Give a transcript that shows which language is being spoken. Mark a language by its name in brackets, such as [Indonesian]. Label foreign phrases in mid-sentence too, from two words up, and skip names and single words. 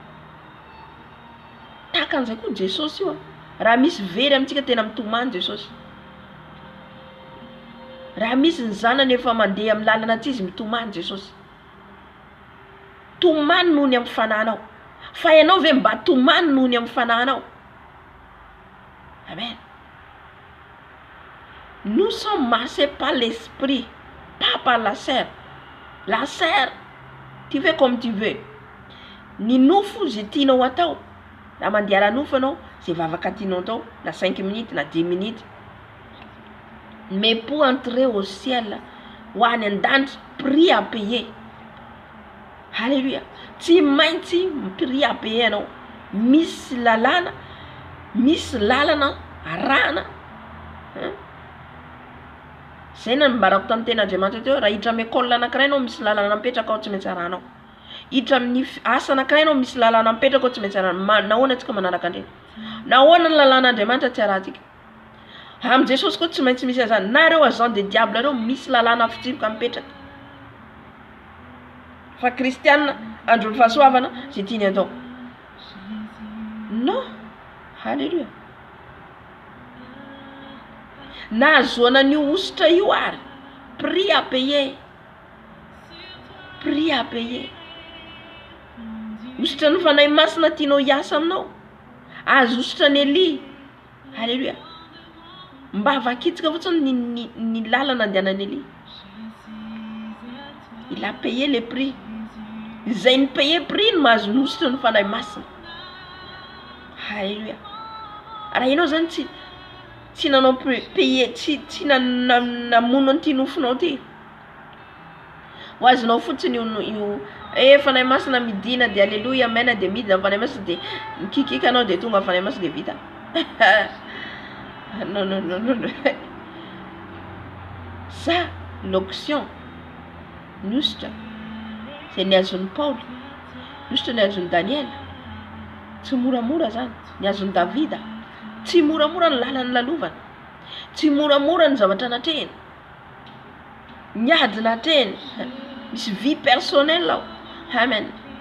[Malagasy] Tahaka an'izay koa Jesosy io. Raha misy very amintsika tena mitomany Jesosy. Raha misy ny zanany efa mandeha amin'ny lalana tsy izy mitomany Jesosy. Tomany noho ny amin'ny fananao. Fa ianao ve mba tomany noho ny amin'ny fananao? Amen. [French] Nous sommes marqués par l'esprit, pas par la chair. La chair, tu fais comme tu veux. [Malagasy] Ny nofo zay tianao atao. Raha mandeha ara-nofo anao, zay vavaka tianao atao, na 5 minutes, na 10 minutes. [French] Mais pour entrer au ciel, [Malagasy] ho any an-danitra, [French] prix à payer. [Malagasy] Halleluja. Tsy maintsy [French] prix à payer [Malagasy] anao. Misy lalana arahana. Zay nambarako tamin'ny ten'Andriamanitra teo, raha hiditra amin'ny école anankiray anao misy lalana mipetraka ao tsy maintsy arahanao. Hiditra amin'ny asa anankiray anao misy lalana mipetraka ao tsy maintsy arahanao. Nahoana antsika manaraka andreny? Nahoana ny lalàn'Andriamanitra tsy arahantsika? Am Jesosy koa tsy maintsy misy azany. Nareo [French] agent de diable [Malagasy] reo misy lalàna fitsipoka mipetraka. Fa kristianina androny fahasoavana zay tiany atao. Non. Halleluja. Nahazoana ny ositra io ary, [French] prix à payer. Prix à payer. [Malagasy] Ositra ny fanahy masina tianao hiasa aminao. Azo ositra ny Eli. Halleluja. Mba vakitsika fotsiny ny lalana andehanany Eli. [French] Il a payé le prix. [Malagasy] Zay ny [French] paye prix [Malagasy] ny mahazo ny ositra ny fanahy masina. Halleluja. Raha ianao zany tsy nanao paye, tsy namono an'ity nofonao ty. Ho azonao fotsiny io fanahy masina midina dia alléluia amen dia midina fanahy masina dia mikikika anao dia tonga fanahy masina dia vita. [French] Non. Ça, l'onction, [Malagasy] n'ostra, c'est niazon'ny Paul, n'ostra niazon'ny Daniel. Tsy moramora zany, niazon'ny Davida. Tsy moramora ny lalany lalovana. Tsy moramora ny zavatra natrehany. Niady natrehany. Misy [French] vie personnelle [Malagasy] ao.